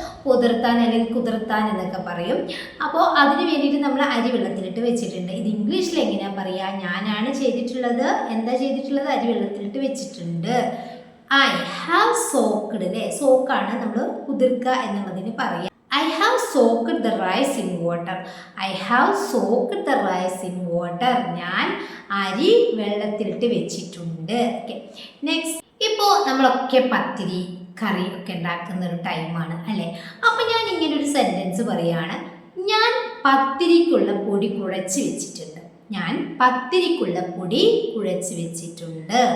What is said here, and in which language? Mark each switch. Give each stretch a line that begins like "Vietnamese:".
Malayalam: കുതിർത്താൻ അല്ലെങ്കിൽ കുതിർത്താൻ എന്നൊക്കെ പറയും. അപ്പോൾ അതിന് വേണ്ടിയിട്ട് നമ്മൾ അരി വെള്ളത്തിലിട്ട് വെച്ചിട്ടുണ്ട്. ഇത് ഇംഗ്ലീഷിൽ എങ്ങനെയാ പറയുക? ഞാനാണ് ചെയ്തിട്ടുള്ളത്. എന്താ ചെയ്തിട്ടുള്ളത്? അരി വെള്ളത്തിലിട്ട് വെച്ചിട്ടുണ്ട്.
English: I have soaked
Malayalam: അല്ലേ. സോക്കാണ് നമ്മൾ കുതിർക്കുക എന്നുള്ളതിന് പറയുക.
English: I have soaked the rice in water. I have soaked the rice in water.
Malayalam: ഞാൻ അരി വെള്ളത്തിലിട്ട് വെച്ചിട്ടുണ്ട്. ഓക്കെ, നെക്സ്റ്റ്, ഇപ്പോൾ നമ്മളൊക്കെ പത്തിരി കറി ഒക്കെ ഉണ്ടാക്കുന്ന ഒരു ടൈമാണ് അല്ലേ. അപ്പം ഞാൻ ഇങ്ങനെ ഒരു സെൻറ്റൻസ് പറയുകയാണ്, ഞാൻ പത്തിരിക്കുള്ള പൊടി കുഴച്ച് വെച്ചിട്ടുണ്ട്. ഞാൻ പത്തിരിക്കുള്ള പൊടി കുഴച്ച് വെച്ചിട്ടുണ്ട്.